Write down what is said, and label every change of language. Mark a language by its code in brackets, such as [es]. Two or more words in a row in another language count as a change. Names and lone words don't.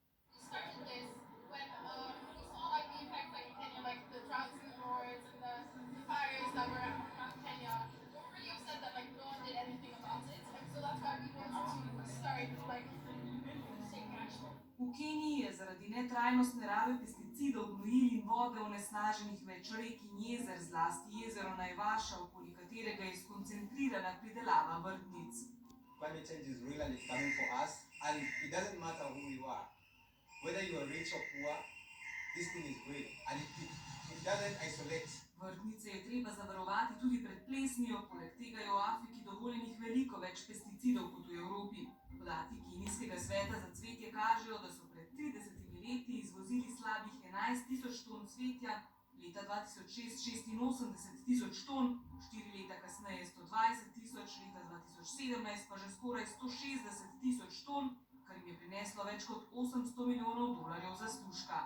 [sl] V Keniji je zaradi netrajnostne rabe pesticidov, gnojil in vode onesnaženih več rek in jezer, zlasti jezero Najvaša, okoli katerega je skoncentrirana pridelava vrtnic. [en] Climate change is real and it's coming for us, and it doesn't matter who you are. Whether you are rich or poor, this thing is real and it doesn't isolate. [sl] Vrtnice je treba zavarovati tudi pred plesnijo, poleg tega je v Afriki dovoljenih veliko več pesticidov kot v Evropi. Podatki Kenijskega sveta za cvetje kažejo, da so pred 30 leti izvozili slabih 11 000 ton cvetja, leta 2006 86 000 ton, 4 leta kasneje 120 000, leta 2017 pa že skoraj 160 000 ton, kar jim je prineslo več kot $800 milijonov zaslužka.